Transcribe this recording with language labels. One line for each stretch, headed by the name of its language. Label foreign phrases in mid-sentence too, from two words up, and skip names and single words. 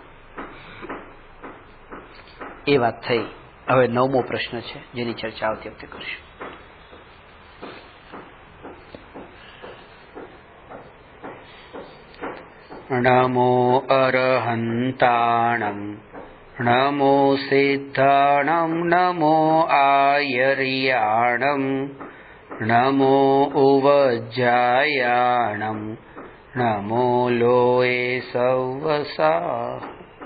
Gujarati: એ વાત થઈ. હવે 9મો પ્રશ્ન છે જેની ચર્ચા આવતી વખતે કરશું.
Prakrit languages: નમો અરહંતાણં नमो सिद्धाणं नमो आयर्याणं नमो उवज्जायाणं नमो लोये सव्वसा।